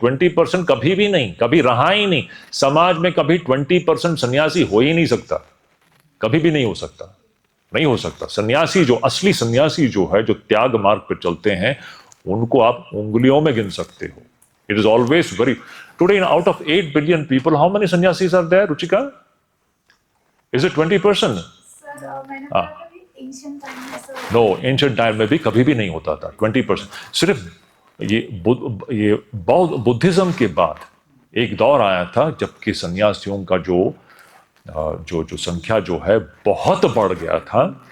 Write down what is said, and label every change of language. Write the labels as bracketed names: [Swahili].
[Hindi] 20% कभी भी नहीं, कभी रहा ही नहीं. समाज में कभी 20% सन्यासी हो ही नहीं सकता, कभी भी नहीं हो सकता, नहीं हो सकता. सन्यासी जो असली सन्यासी जो है, जो त्याग मार्ग पर चलते हैं, उनको आप उंगलियों में गिन सकते हो. [English] It is always very. Today out of 8 billion people, how many sannyasis are there, Ruchika? Is it 20%? [Hindi] Sir मैंने पढ़ा था कि एंशिएंट टाइम में ऐसा नो, एंशिएंट टाइम में भी कभी भी नहीं होता था 20%. सिर्फ ये बौद्ध बुद्धिज्म के बाद एक दौर आया था जबकि सन्यासियों का जो संख्या जो है बहुत बढ़ गया था.